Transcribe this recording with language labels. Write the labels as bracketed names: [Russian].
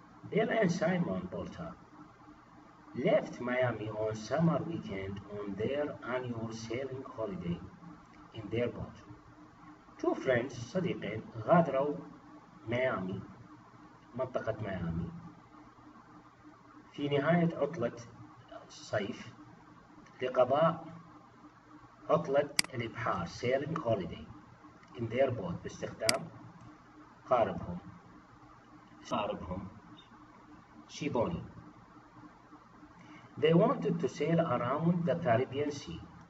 [English] Bill and Simon Bolter left Miami on summer weekend on their annual sailing holiday in their boat. Two friends [Arabic] صديقين غادروا ميامي منطقة ميامي في نهاية عطلة الصيف لقضاء عطلة الإبحار [English] sailing holiday in their boat [Arabic] باستخدام قاربهم شيبوني. [English] They wanted to sail around the Caribbean Sea.